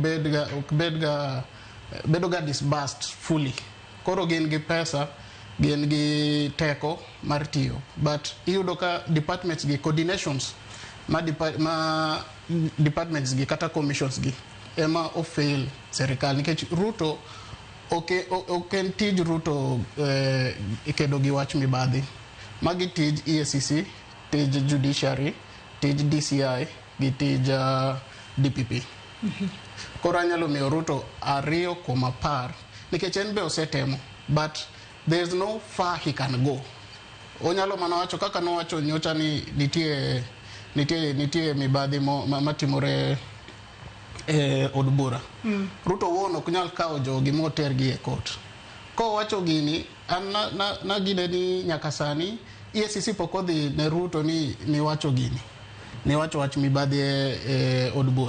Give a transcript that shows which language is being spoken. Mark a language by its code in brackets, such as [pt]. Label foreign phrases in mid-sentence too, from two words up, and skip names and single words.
[luo] bedo ga [en] disbursed fully, [luo] koro gin gi pesa, gin gi teko mar tiyo, but iyudo ka departments gi coordinations ma departments gi kata commissions gi ema fail sirkal nikech Ruto oken tij Ruto kedo gi wach mibadhi, magi tij EACC, tij judiciary, tij DCI gi tij DPP. Koro anyalo miyo Ruto 2.10 nikech en be osetemo, [en] but there is no far he can go. [luo] Onyalo mana wacho kaka nowacho nyocha ni nitie mibadhi matimore od bura. Ruto wono ok nyal kawo jogi moter gi e court. Ko wacho gini an na gine ni nyaka sani EACC pok odhi ne Ruto ni wacho gini, ni wacho wach mibadhi od bura.